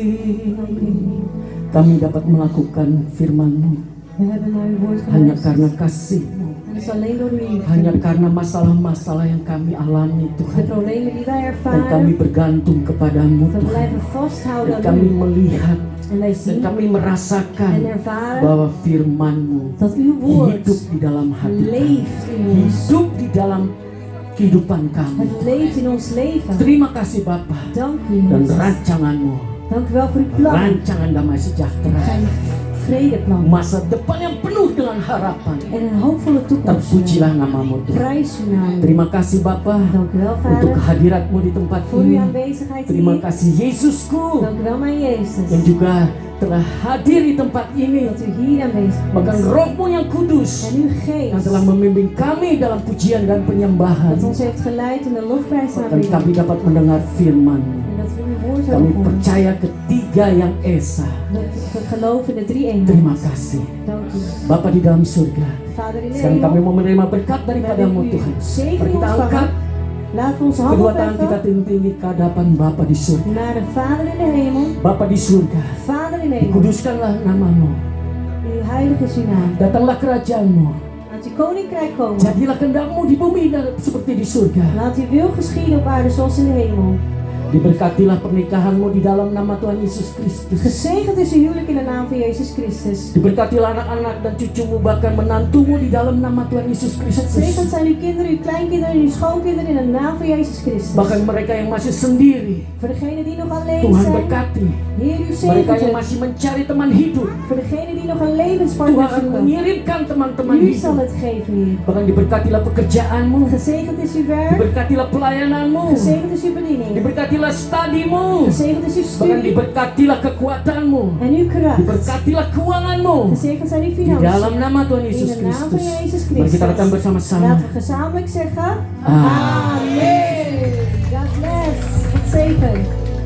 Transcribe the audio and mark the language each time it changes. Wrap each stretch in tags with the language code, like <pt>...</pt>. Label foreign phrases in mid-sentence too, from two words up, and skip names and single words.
<id>Kami dapat melakukan firman-Mu</id> <nl>We hebben naar uw woord</nl> <id>hanya</id> <nl>geluisterd.</nl> <id>karena kasih-Mu,</id> <nl>En dat is alleen door uw liefde.</nl> <id>hanya karena masalah-masalah yang kami alami</id> <nl>De</nl> <id>Tuhan.</id> <nl>problemen die wij</nl> <id>Dan kami</id> <nl>ervaren,</nl> <id>bergantung kepadamu</id> <nl>we</nl> <id>Tuhan.</id> <nl>blijven vasthouden</nl> <id>Dan</id> <nl>aan</nl> <id>kami</id> <nl>u.</nl> <id>melihat</id> <nl>En wij</nl> <id>dan</id> <nl>zien</nl> <id>kami merasakan</id> <nl>en ervaren</nl> <id>bahwa firman-Mu</id> <nl>dat uw woord</nl> <id>hidup di dalam hati kami,</id> <nl>leeft in ons.</nl> <id>hidup di dalam kehidupan kami.</id> <nl>Het leeft in ons leven.</nl> <id>Terima kasih Bapa</id> <nl>Dank u,</nl> <id>dan</id> <nl>Jezus.</nl> <id>rancangan-Mu,</id> <nl>Dank u wel voor uw plan.</nl> <id>rancangan damai sejahtera,</id> <nl>Zijn vredeplan.</nl> <id>masa depan yang penuh dengan harapan.</id> <nl>En een hoopvolle toekomst.</nl> <id>Terpujilah namamu Tuhan.</id> <nl>Prijs uw naam.</nl> <id>Terima kasih Bapa</id> <nl>Dank u wel,</nl> <id>untuk</id> <nl>Vader,</nl> <id>kehadirat-Mu di tempat</id> <nl>voor uw</nl> <id>ini.</id> <nl>aanwezigheid</nl> <id>Terima</id> <nl>hier.</nl> <id>kasih Yesusku</id> <nl>Dank u wel, mijn Jezus,</nl> <id>yang juga telah hadir di tempat ini.</id> <nl>dat u hier aanwezig</nl> <id>Bahkan</id> <nl>bent.</nl> <id>Roh-Mu yang kudus</id> <nl>En uw</nl> <id>yang</id> <nl>geest,</nl> <id>telah membimbing kami dalam pujian dan penyembahan.</id> <nl>dat ons heeft geleid in de lofprijs</nl> <id>Dan</id> <nl>aanbidding.</nl> <id>kami dapat mendengar firman-Mu.</id> <nl>En dat we uw woord</nl> <id>Kami</id> <nl>horen.</nl> <id>percaya ketiga yang esa.</id> <nl>Dat we geloven in de drie eenheid.</nl> <id>Terima kasih</id> <nl>Dank u.</nl> <id>Bapa di dalam surga.</id> <nl>Vader in de</nl> <id>Sekarang kami</id> <nl>hemel,</nl> <id>mau menerima berkat</id> <nl>we</nl> <id>daripada-Mu</id> <nl>hebben</nl> <id>Tuhan.</id> <nl>uw</nl> <id>Mari</id> <nl>zegen</nl> <id>kita angkat</id> <nl>ontvangen. Laten we onze hand</nl> <id>kedua tangan kita</id> <nl>opheffen</nl> <id>tinggi ke hadapan Bapa di surga.</id> <nl>naar de Vader in de hemel.</nl> <id>Bapa di surga,</id> <nl>Vader in de hemel,</nl> <id>kuduskanlah namamu.</id> <nl>uw heilige is uw naam.</nl> <id>Datanglah kerajaan-Mu.</id> <nl>Laat uw koninkrijk komen.</nl> <id>Jadilah kehendak-Mu di bumi dan seperti di surga.</id> <nl>Laat uw wil geschieden op aarde zoals in de hemel.</nl> <id>Diberkatilah pernikahan-Mu di dalam nama Tuhan Yesus Kristus.</id> <nl>Gezegend is uw huwelijk in de naam van Jezus Christus.</nl> <id>Diberkatilah anak-anak dan cucumu bahkan menantumu di dalam nama Tuhan Yesus</id> <nl>Gezegend</nl> <id>Kristus.</id> <nl>zijn uw kinderen, uw kleinkinderen en uw schoonkinderen in de naam van Jezus Christus.</nl> <id>Bahkan mereka yang masih sendiri,</id> <nl>Voor degenen die nog alleen</nl> <id>Tuhan</id> <nl>zijn,</nl> <id>berkati.</id> <nl>Heer uw</nl> <id>Mereka yang</id> <nl>zegen.</nl> <id>masih mencari teman hidup,</id> <nl>Voor degenen die nog een levenspartner</nl> <id>Tuhan akan</id> <nl>zoeken,</nl> <id>mengirimkan teman-teman</id> <nl>u zal</nl> <id>hidup.</id> <nl>het geven, Heer.</nl> <id>Bahkan diberkatilah pekerjaanmu,</id> <nl>Gezegend is uw werk,</nl> <id>diberkatilah pelayananmu,</id> <nl>gezegend is uw bediening,</nl> <id>diberkatilah studimu,</id> <nl>gezegend is uw</nl> <id>bahkan</id> <nl>studie</nl> <id>diberkatilah kekuatanmu,</id> <nl>en uw kracht.</nl> <id>diberkatilah keuanganmu.</id> <nl>Gezegend zijn uw</nl> <id>Di dalam</id> <nl>financiën.</nl> <id>nama Tuhan</id> <nl>In</nl> <id>Yesus</id> <nl>de naam van</nl> <id>Kristus.</id> <nl>Jezus</nl> <id>Mari kita rekam</id> <nl>Christus.</nl> <id>bersama-sama.</id> <nl>Laten we gezamenlijk zeggen, Amen. Amen.</nl> <en>God bless.</en> <nl>God zegen.</nl>